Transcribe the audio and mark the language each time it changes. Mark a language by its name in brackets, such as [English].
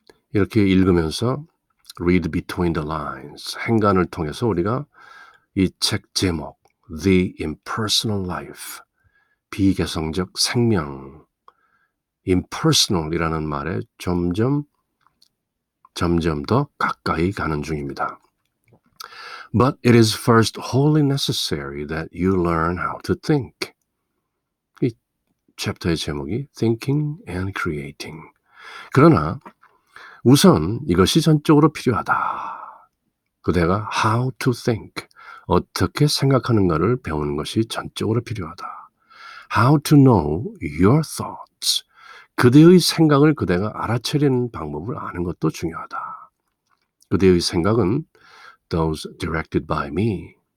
[Korean] 이렇게 읽으면서 [English] read between the lines [Korean] 행간을 통해서 우리가 이 책 제목 The Impersonal Life 비개성적 생명 impersonal이라는 말에 점점 더 가까이 가는 중입니다. [English] But it is first wholly necessary that you learn how to think. [Korean] 이 챕터의 제목이 Thinking and Creating. 그러나 우선 이것이 전적으로 필요하다. 그대가 [English] how to think, [Korean] 어떻게 생각하는가를 배우는 것이 전적으로 필요하다. [English] How to know your thoughts, [Korean] 그대의 생각을 그대가 알아차리는 방법을 아는 것도 중요하다. 그대의 생각은 [English] those directed by me,